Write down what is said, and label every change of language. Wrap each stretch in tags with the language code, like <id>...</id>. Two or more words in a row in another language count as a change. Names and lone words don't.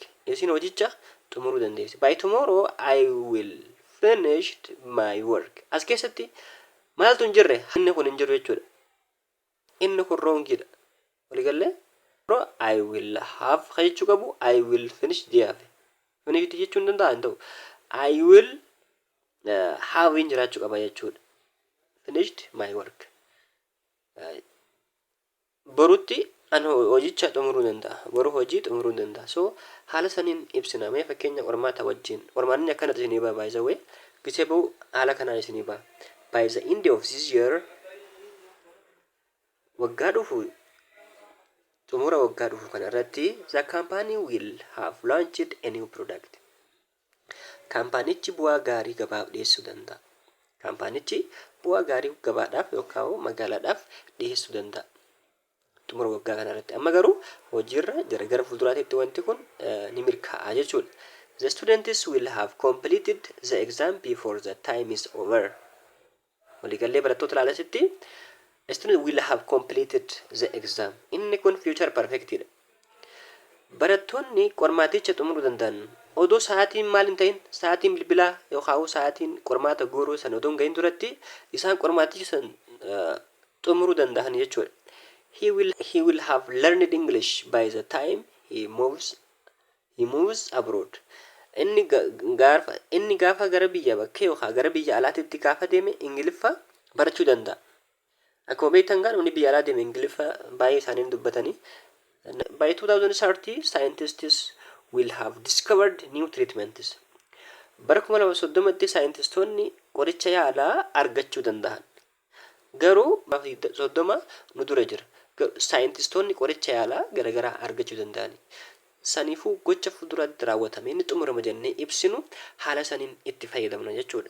<om>Isin hojicha xumuruu dandeessi.</om> <en>By tomorrow I will finish my work.</en> <om>As keessatti maaltu hin jirre inni kun hin jiru jechuudha. Inni kun wrongidha. Walii galee</om> <en>I will have</en> <om>jechuu qabu</om> <en>I will finish deaf.</en> <om>Finish jechuun danda'a hin ta'u.</om> <en>I will have</en> <om>in jiraachuu qaba jechuudha.</om> <en>Finished my work.</en> <om>Borutti an hojicha xumuruu danda'a. Boru hojii xumuruu danda'a. So haala saniin ibsina. Mee fakkeenya qormaata wajjin. Qormaanni akkanatti isinii ba'a</om> <en>by the way.</en> <om>Gisee ba'u haala kanaan isinii ba'a.</om> <en>By the end of this year</en> <om>waggaa dhufu xumura waggaa dhufu kana irratti</om> <en>the company will have launched a new product.</en> <om>Kaampaanichi bu'aa gaarii gabaaf dhiyeessuu danda'a. Kaampaanichi bu'aa gaarii gabaadhaaf yookaan magaalaadhaaf dhiyeessuu danda'a. Xumura waggaa kana irratti amma garuu hojiirra gara fuulduraatti wanti kun ni mirkaa'a jechuudha.</om> <en>The students will have completed the exam before the time is over.</en> <om>Waliigallee barattoota ilaalasitti</om> <en>students will have completed the exam.</en> <om>Inni kun</om> <en>future perfect</en> <om>dha. Barattoonni qormaaticha xumuruu danda'an odoo sa'aatiin maal hin ta'in sa'aatiin bilbilaa yookaan sa'aatiin qormaata guuruu san odoo hin gahin duratti isaan qormaaticha san xumuruu danda'an jechuudha.</om> <en>He will have learned English by the time he moves abroad.</en> <om>Inni gaafa gara biyya bakkee yookaan gara biyya alaatitti gaafa deeme Ingiliffa barachuu danda'a. Akkuma beektan namni biyya alaa deeme Ingiliffa baay'ee isaaniin dubbatanii.</om> <en>By 2030, scientists will have discovered new treatments.</en> <om>Bara 2030tti saayintistoonni qoricha yaalaa argachuu danda'an. Garuu 30 nu dura jira. Saayintistoonni qoricha yaalaa garagaraa argachuu danda'ani. Saniifuu gocha fuulduraatti raawwatame inni xumurama jennee ibsinu haala saniin itti fayyadamna jechuudha.</om>